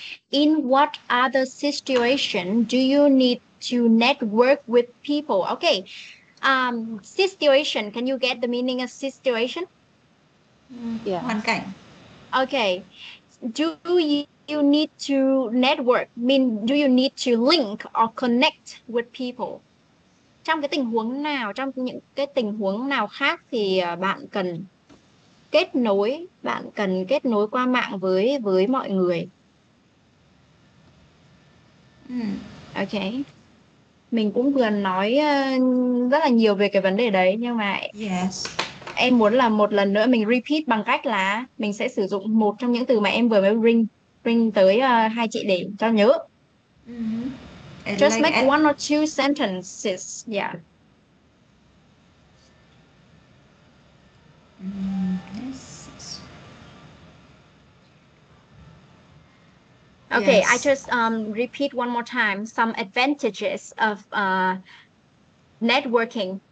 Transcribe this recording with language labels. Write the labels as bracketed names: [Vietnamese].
[English] In what other situation do you need to network with people? Okay. Situation. Can you get the meaning of situation? Yeah. [Vietnamese] Hoàn cảnh. [English] Okay. Do you need to network? Do you need to link or connect with people? [Vietnamese] Trong cái tình huống nào, trong những cái tình huống nào khác thì bạn cần kết nối qua mạng với mọi người. Okay. Mình cũng vừa nói rất là nhiều về cái vấn đề đấy, nhưng mà [English] Yes. [Vietnamese] em muốn là một lần nữa mình repeat bằng cách là mình sẽ sử dụng một trong những từ mà em vừa mới bring tới hai chị để cho nhớ. [English] Just Like make one or two sentences. Yeah. Yes. Okay, Yes. I just repeat one more time some advantages of networking.